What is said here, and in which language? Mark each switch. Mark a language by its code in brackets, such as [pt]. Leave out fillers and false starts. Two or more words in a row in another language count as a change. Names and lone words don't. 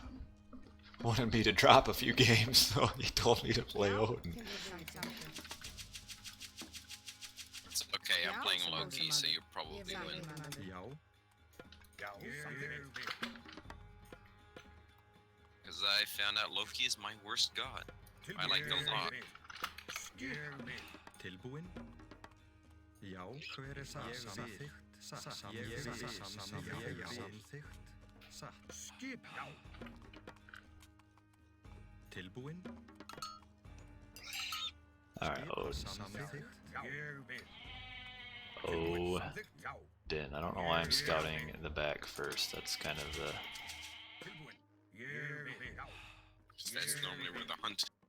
[en] Wanted me to drop a few games, so he told me to play Odin. It's okay, I'm playing Loki, so you probably win. Because I found out Loki is my worst god. I like it a lot. [is] Tilbúin? Já, hver er það? Samþykkt? Samþykkt? Satt. Skip, já. Tilbúin? [en] Alright, Odin. [is] Samþykkt? Odin. [en] I don't know why I'm scouting in the back first. That's kind of the... That's normally where the hunt.